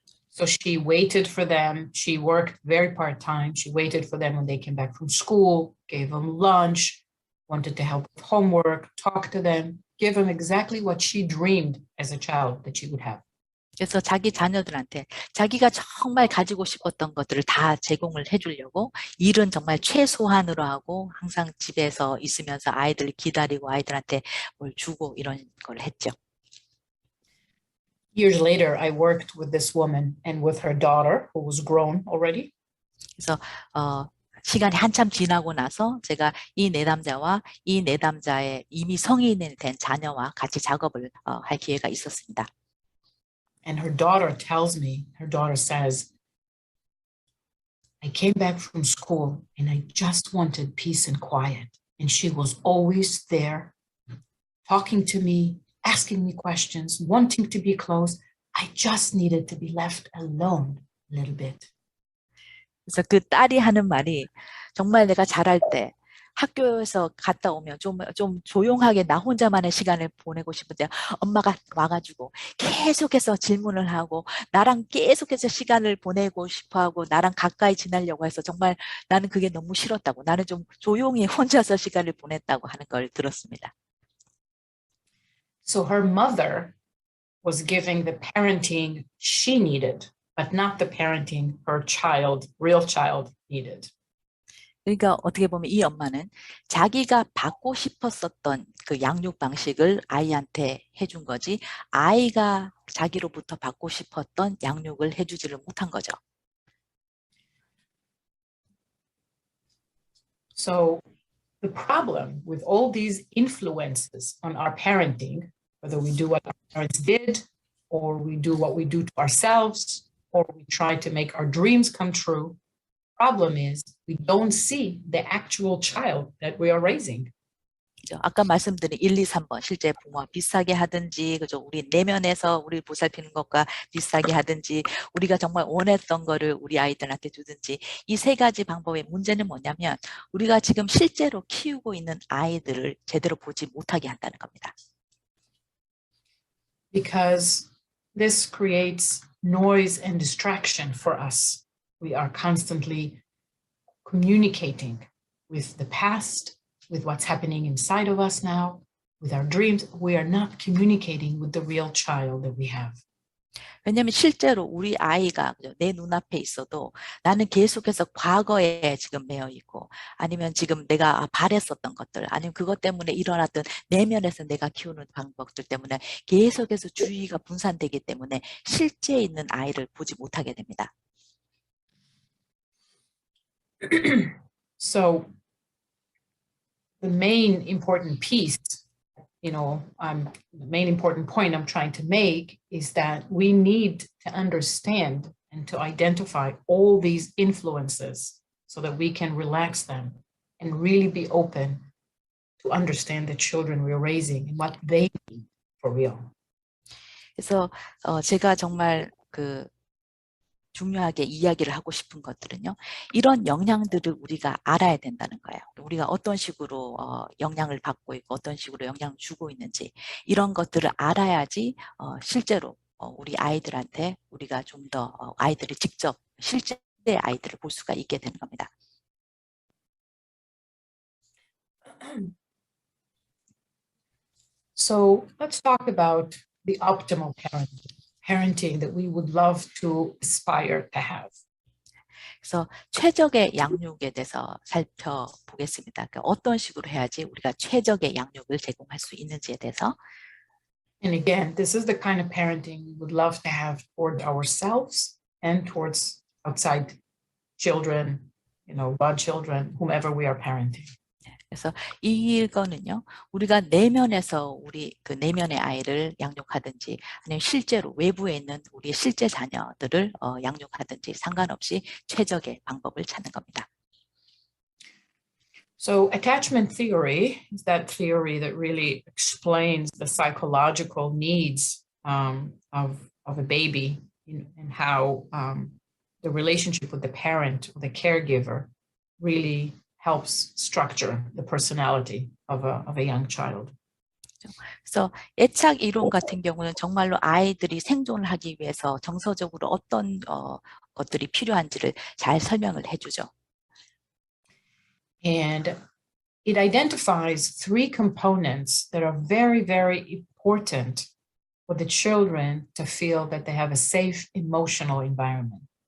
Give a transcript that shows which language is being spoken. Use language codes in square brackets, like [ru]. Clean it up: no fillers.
[en] So she waited for them. She worked very part-time. She waited for them when they came back from school, gave them lunch, wanted to help with homework, talk to them, give them exactly what she dreamed as a child that she would have. [ko] 그래서 자기 자녀들한테 자기가 정말 가지고 싶었던 것들을 다 제공을 해주려고 일은 정말 최소한으로 하고 항상 집에서 있으면서 아이들을 기다리고 아이들한테 뭘 주고 이런 걸 했죠. [en] Years later, I worked with this woman and with her daughter, who was grown already. [ko] 그래서 시간이 한참 지나고 나서 제가 이 내담자와 이 내담자의 이미 성인이 된 자녀와 같이 작업을 할 기회가 있었습니다. [en] And her daughter tells me, her daughter says, I came back from school and I just wanted peace and quiet. And she was always there talking to me, asking me questions, wanting to be close. I just needed to be left alone a little bit. [ko] 그래서 그 딸이 하는 말이 정말 내가 자랄 때 학교에서 갔다 오면 좀 조용하게 나 혼자만의 시간을 보내고 싶은데 엄마가 와가지고 계속해서 질문을 하고 나랑 계속해서 시간을 보내고 싶어하고 나랑 가까이 지내려고 해서 정말 나는 그게 너무 싫었다고 나는 좀 조용히 혼자서 시간을 보냈다고 하는 걸 들었습니다. [en] So her mother was giving the parenting she needed, but not the parenting her child, real child, needed. [ko] 그러니까 어떻게 보면 이 엄마는 자기가 받고 싶었었던 그 양육 방식을 아이한테 해준 거지 아이가 자기로부터 받고 싶었던 양육을 해주지를 못한 거죠. [en] So the problem with all these influences on our parenting, whether we do what our parents did, or we do what we do to ourselves, or we try to make our dreams come true, problem is we don't see the actual child that we are raising. [ko] 아까 말씀드린 1, 2, 3번 실제 부모와 비슷하게 하든지 그죠? 우리 내면에서 우리 보살피는 것과 비슷하게 하든지 우리가 정말 원했던 거를 우리 아이들한테 주든지 이 세 가지 방법의 문제는 뭐냐면 우리가 지금 실제로 키우고 있는 아이들을 제대로 보지 못하게 한다는 겁니다. [en] Because this creates noise and distraction for us. We are constantly communicating with the past, with what's happening inside of us now, with our dreams. We are not communicating with the real child that we have. [ko] 왜냐하면 실제로 우리 아이가 내 눈앞에 있어도 나는 계속해서 과거에 지금 매여 있고 아니면 지금 내가 바랬었던 것들 아니면 그것 때문에 일어났던 내면에서 내가 키우는 방법들 때문에 계속해서 주의가 분산되기 때문에 실제 있는 아이를 보지 못하게 됩니다. [en] So the main important piece, the main important point I'm trying to make is that we need to understand and to identify all these influences so that we can relax them and really be open to understand the children we're raising and what they need for real. [ko] 그래서 제가 정말 중요하게 이야기를 하고 싶은 것들은요. 이런 영향들을 우리가 알아야 된다는 거예요. 우리가 어떤 식으로 영향을 받고 있고 어떤 식으로 영향을 주고 있는지 이런 것들을 알아야지 실제로 우리 아이들한테 우리가 좀 더 아이들을 직접 실제 아이들을 볼 수가 있게 되는 겁니다. [en] So let's talk about the optimal parenting that we would love to aspire to have. [ko] 그래서 최적의 양육에 대해서 살펴보겠습니다. 그러니까 어떤 식으로 해야지 우리가 최적의 양육을 제공할 수 있는지에 대해서. [en] And again, this is the kind of parenting we would love to have toward ourselves and towards outside children, godchildren, whomever we are parenting. [ko] 그래서 이거는요, 우리가 내면에서 우리 그 내면의 아이를 양육하든지 아니면 실제로 외부에 있는 우리 실제 자녀들을 양육하든지 상관없이 최적의 방법을 찾는 겁니다. [en] So attachment theory is that theory that really explains the psychological needs of a baby and how the relationship with the parent or the caregiver really helps structure the personality of a young child. [ko] 그래서 애착 이론 같은 경우는 정말로 아이들이 생존을 하기 위해서 정서적으로 어떤 것들이 필요한지를 잘 설명을 해주죠. [en] And it identifies three components that are very, very important for the children to feel that they have a safe emotional environment.